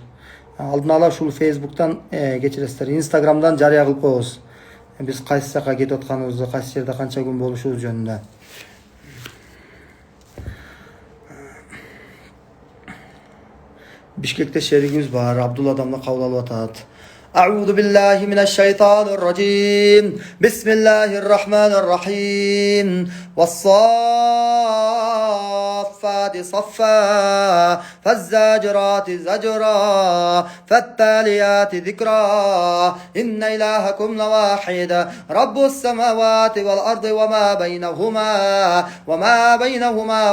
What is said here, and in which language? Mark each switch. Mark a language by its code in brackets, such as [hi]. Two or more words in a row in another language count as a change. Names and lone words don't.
[ky] Алдын ала ушул Facebook'тан кечиресиздер, Instagram'дан жарыя кылып коебуз. Биз кайсы жака кетип атканыбызды, кайсы жерде канча күн болушубуз жөнүндө. Бишкекте шеригибиз бар, Абдулла Дамла кабыл алып атат. [ar] أعوذ بالله من الشيطان الرجيم بسم الله الرحمن الرحيم والصافات صفا فالزاجرات زجرا فالتاليات ذكرا إن إلهكم لواحد رب السماوات والأرض وما بينهما